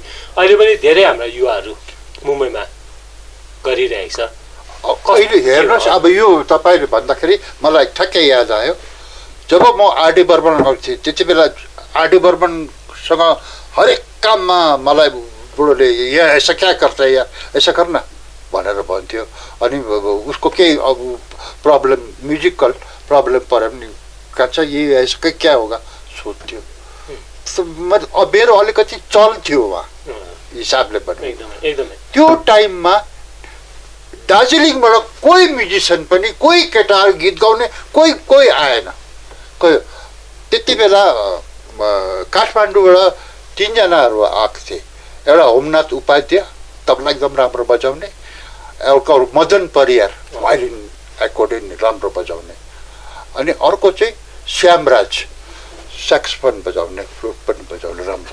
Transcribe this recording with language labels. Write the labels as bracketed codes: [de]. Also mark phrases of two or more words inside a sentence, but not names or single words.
[ne] अहिले पनि धेरै हाम्रा युवाहरू मुम्बईमा गरिरहेको छ। अहिले हेर्नुहोस्, अब यो तपाईँले भन्दाखेरि मलाई ठ्याक्कै याद आयो, जब म आरडी बर्मन थिएँ त्यति बेला आरडी बर्मनसँग हरेक काममा मलाई बुढोले यहाँ [hi] ऐसा क्या [ne] गर्छ या ऐसा गर्न भनेर भन्थ्यो। अनि उसको केही अब प्रब्लम म्युजिकल प्रब्लम पऱ्यो भने कान्छ यही [hi] ऐसा क्या होगा [ne] सोध्थ्यो। मेरो अलिकति चल्थ्यो उहाँ हिसाबले पनि। त्यो टाइममा दार्जिलिङबाट कोही म्युजिसियन पनि कोही केटाहरू गीत गाउने कोही आएन। त्यति बेला काठमाडौँबाट 3 जनाहरू आएको थिए, एउटा होमनाथ उपाध्याय तबला एकदम राम्रो बजाउने, एउटा मदन परियार भायोलिन एकोर्डियन राम्रो बजाउने, अनि अर्को चाहिँ श्यामराज सक्सफोन बजाउने फ्लुट पनि बजाउने राम्रो।